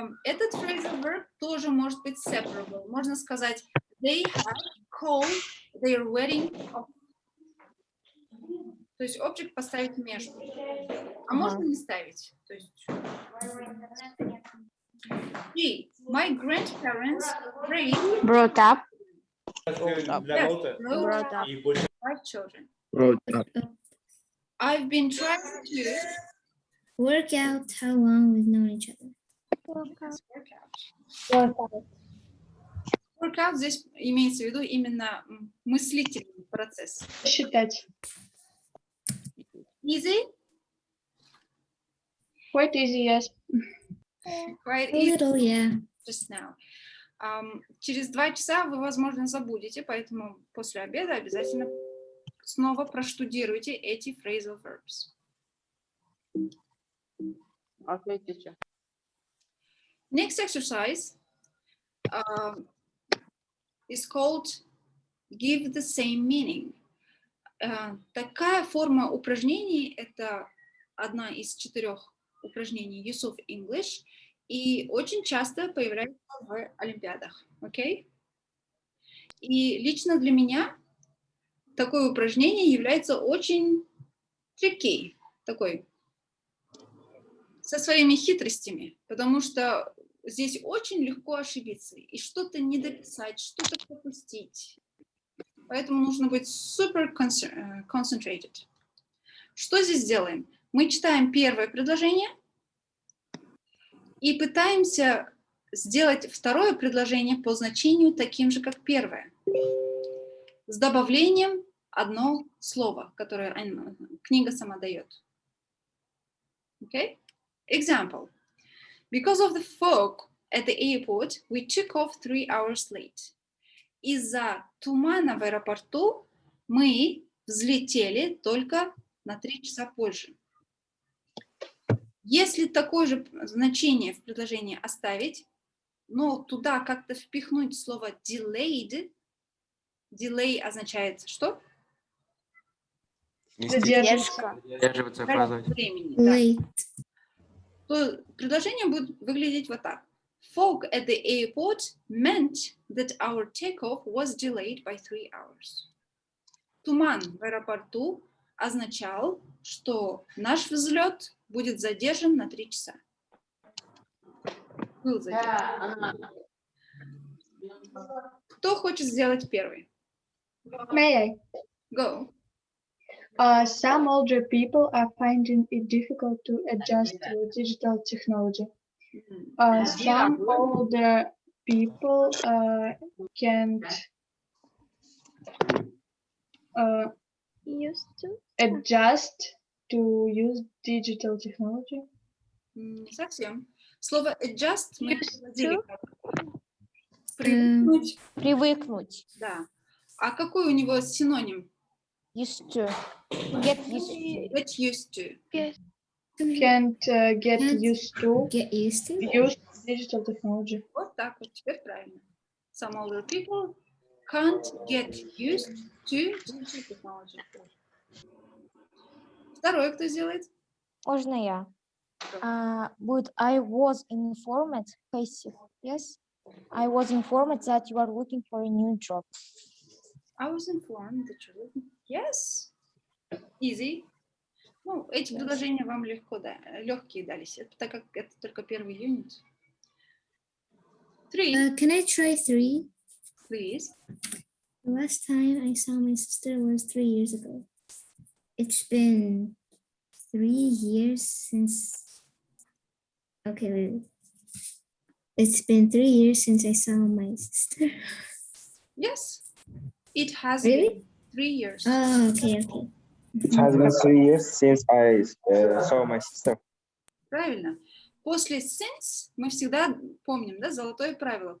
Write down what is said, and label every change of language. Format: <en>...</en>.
<ru>Этот phrasal verb тоже может быть separable. Можно сказать</ru> <en>they have called their wedding off.</en> <ru>То есть object поставить между. А можно не ставить. То есть G.</ru> <en>My grandparents raised Brought up. brought up 5 children. I've been trying to Work out how long we've known each other.</en> <ru>Workout здесь имеется в виду именно мыслительный процесс. Считать.</ru> <en>Easy? Quite easy, yes. Quite A easy. little, yeah. Just now.</en> <ru>Через 2 часа вы, возможно, забудете, поэтому после обеда обязательно снова проштудируйте эти phrasal verbs.</ru> <en>Okay, teacher. Next exercise is called give the same meaning.</en> <ru>Такая форма упражнений — это одна из 4 упражнений Use of English и очень часто появляется в олимпиадах.</ru> <en>Okay?</en> <ru>И лично для меня такое упражнение является очень tricky, такой, со своими хитростями, потому что здесь очень легко ошибиться и что-то не дописать, что-то пропустить. Поэтому нужно быть</ru> <en>super concentrated.</en> <ru>Что здесь делаем? Мы читаем первое предложение и пытаемся сделать второе предложение по значению таким же, как первое, с добавлением одно слово, которое книга сама дает.</ru> <en>Okay? Example. Because of the fog at the airport, we took off 3 hours late.</en> <ru>Из-за тумана в аэропорту мы взлетели только на 3 часа позже. Если такое же значение в предложении оставить, но туда как-то впихнуть слово delayed, delay означает что? Задержка. Задерживаться, опаздывать. Времени, да.</ru> <en>Late.</en> <ru>То предложение будет выглядеть вот так.</ru> <en>Fog at the airport meant that our takeoff was delayed by 3 hours.</en> <ru>Туман в аэропорту означал, что наш взлет будет задержан на 3 часа. Был задержан. Кто хочет сделать первый?</ru> <en>May I? Go. Some older people are finding it difficult to adjust to digital technology. Some older people can't Used to. adjust to use digital technology.</en> <ru>Не совсем. Слово adjust мы</ru> <en>Used</en> <ru>переводили</ru> <en>to.</en> <ru>как привыкнуть. Привыкнуть. Да. А какой у него синоним?</ru> <en>Used to. Get used to. Get used to. Can't get used to Get used to. use digital technology.</en> <ru>Вот так вот, теперь правильно.</ru> <en>Some older people can't get used to digital technology.</en> <ru>Второй кто сделает? Можно я? Будет</ru> <en>I was informed, passive, yes? I was informed that you are looking for a new job. I was informed that you're looking. Yes. Easy.</en> <ru>Ну, эти предложения вам легко, да, легкие дались, так как это только первый юнит. 3,</ru> <en>Can I try 3? please. The last time I saw my sister was 3 years ago. It's been 3 years since. Okay, wait. It's been 3 years since I saw my sister. Yes. It has Really? been 3 years. Oh, okay, okay. It has been 3 years since I saw my sister.</en> <ru>Правильно. После since мы всегда помним, да, золотое правило.</ru>